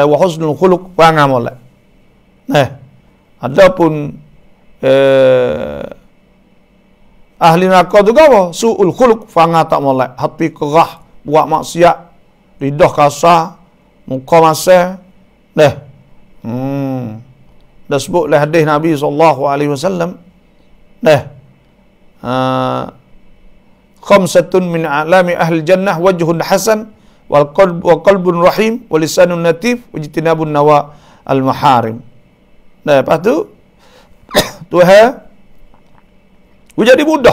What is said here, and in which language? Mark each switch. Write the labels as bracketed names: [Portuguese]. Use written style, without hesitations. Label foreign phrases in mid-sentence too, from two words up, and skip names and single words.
[Arabic] وحسن الخلق, [Malay] perangai molek. Adapun ahli neraka tu apa? [Arabic] سوء الخلق, [Malay] perangai tak molek. Hati kerah, buat maksiat, lidah kasar, muka masam. Dah sebutlah hadis Nabi SAW. [Arabic] خمسة من أعلام أهل الجنة، وجه حسن, وقلب رحيم، ولسان نظيف، واجتناب نوى المحارم. [Malay] Lepas tu Tuhan jadi mudah.